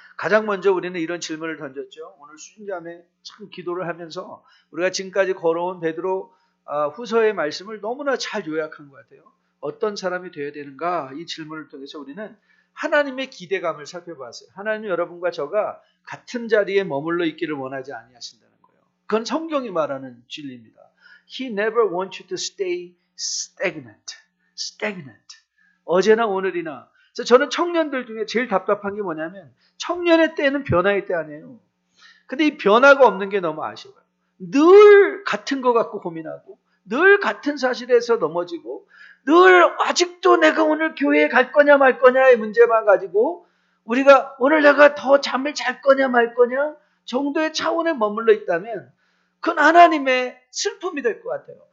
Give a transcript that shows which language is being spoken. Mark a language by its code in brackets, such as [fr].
[ko] 가장 먼저 우리는 이런 질문을 던졌죠. 오늘 수준자매 참 기도를 하면서 우리가 지금까지 걸어온 베드로 후서의 말씀을 너무나 잘 요약한 것 같아요. 어떤 사람이 되어야 되는가? 이 질문을 통해서 우리는 하나님의 기대감을 살펴봤어요. 하나님 여러분과 저가 같은 자리에 머물러 있기를 원하지 아니하신다는 거예요. 그건 성경이 말하는 진리입니다. [en] He never wants you to stay stagnant. [ko] 어제나 오늘이나. 그래서 저는 청년들 중에 제일 답답한 게 뭐냐면 청년의 때는 변화의 때 아니에요. 근데 이 변화가 없는 게 너무 아쉬워요. 늘 같은 거 갖고 고민하고 늘 같은 사실에서 넘어지고 늘 아직도 내가 오늘 교회에 갈 거냐 말 거냐의 문제만 가지고 우리가 오늘 내가 더 잠을 잘 거냐 말 거냐 정도의 차원에 머물러 있다면 그건 하나님의 슬픔이 될 것 같아요.